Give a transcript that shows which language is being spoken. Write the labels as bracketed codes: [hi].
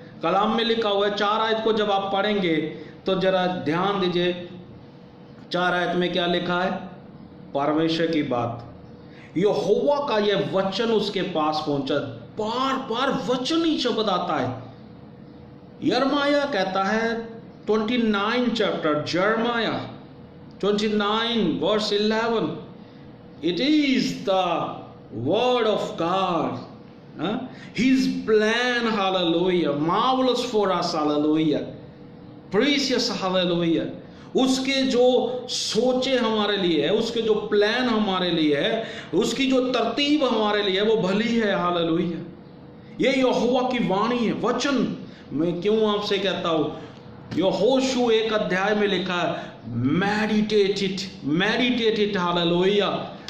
[hi] कलाम में लिखा हुआ है, 4 आयत को जब आप पढ़ेंगे तो जरा ध्यान दीजिए, 4 आयत में क्या लिखा है, परमेश्वर की बात, यहोवा का यह वचन उसके पास पहुंचा। बार बार वचन ही शब्द आता है। यिर्मयाह कहता है 29 चैप्टर, यिर्मयाह 29 [en] verse 11, it is the word of God, his plan, hallelujah, marvelous for us, hallelujah, precious, hallelujah। [hi] उसके जो सोचे हमारे लिए है, उसके जो प्लान हमारे लिए है, उसकी जो तरतीब हमारे लिए है, वो भली है, हालेलुया। ये यहोवा की वाणी है, वचन। मैं क्यों आपसे कहता हूं, यहोशू 1 अध्याय में लिखा है, [en] meditate it, [hi] हालेलुया।